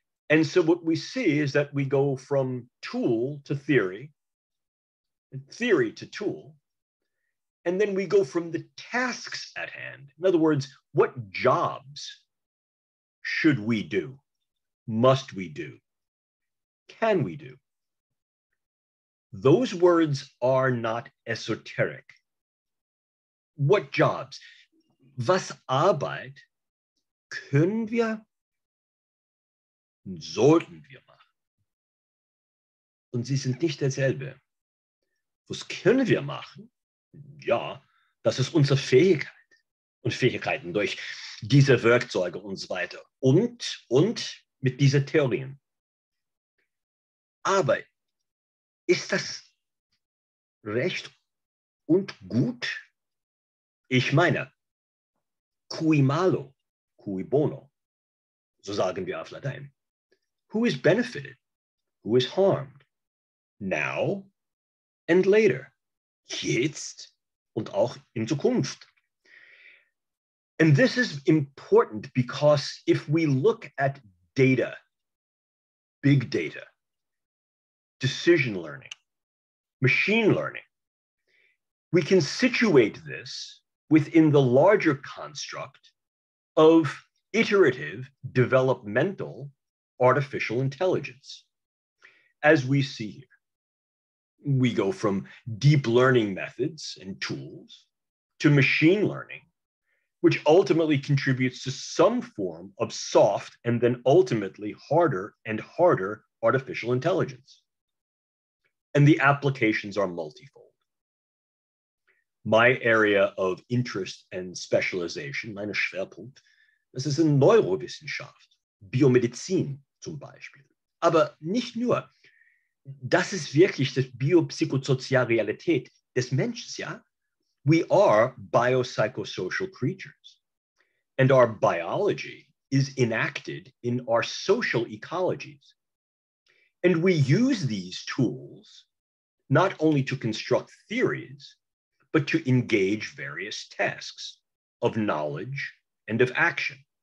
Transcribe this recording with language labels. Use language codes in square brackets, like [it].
[en] And so what we see is that we go from tool to theory, theory to tool, and then we go from the tasks at hand. In other words, what jobs should we do? Must we do? Can we do? Those words are not esoteric. What jobs? [de] Was Arbeit können wir und sollten wir machen? Und sie sind nicht dasselbe. Was können wir machen? Ja, das ist unsere Fähigkeit und Fähigkeiten durch diese Werkzeuge und so weiter und mit diesen Theorien. Aber ist das recht und gut? Ich meine, [la] cui malo, cui bono, [de] so sagen wir auf Latein. [en] Who is benefited? Who is harmed? Now and later. [de] Jetzt und auch in Zukunft. [en] And this is important because if we look at data, big data, decision learning, machine learning, we can situate this within the larger construct of iterative developmental artificial intelligence. As we see here, we go from deep learning methods and tools to machine learning, which ultimately contributes to some form of soft and then ultimately harder and harder artificial intelligence. And the applications are multifold. My area of interest and specialization, [de] meine Schwerpunkt, das ist in Neurowissenschaft, Biomedizin zum Beispiel. Aber nicht nur. Das ist wirklich das biopsychosoziale Realität des Menschen, ja? [en] We are biopsychosocial creatures, and our biology is enacted in our social ecologies. And we use these tools not only to construct theories, but to engage various tasks of knowledge and of action.